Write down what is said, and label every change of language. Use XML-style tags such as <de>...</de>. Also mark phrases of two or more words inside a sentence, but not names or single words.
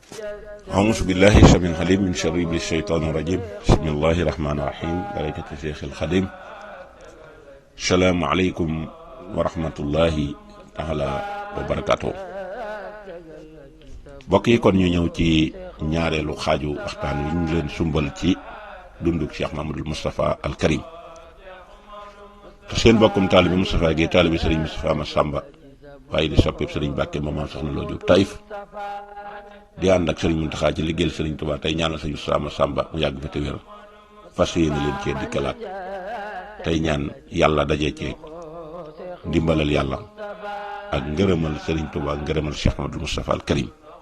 <ar>أعوذ بالله السميع العليم من شر الشيطان الرجيم بسم الله الرحمن الرحيم بركة الشيخ الخديم السلام عليكم ورحمة الله تعالى وبركاته</ar> <wo>mbokk yi kon ñu ñëw ci ñaareelu xaaju waxtaan wi ñu leen sumbal ci dunduk</wo> <ar>Cheikh Mamadou Moustapha Al Karim</ar> <wo>te seen bokkum taalibi Moustapha Guèye taalibi Serigne Moustapha Massamba waaye di soppeeb Serigne Mbacke Maam Soxna Lo Diop Taïf di ànd ak Serigne Mountakha ci liggéeyal Serigne Touba tey ñaanal Serigne Moustapha Massamba mu yàgg fa te wér fas yéene leen cee dikkalaat tey ñaan yàlla daje ci ndimbalal yàlla ak ngërëmal Serigne Touba ngërëmal Cheikh Mamadou Moustapha Al Karim</wo>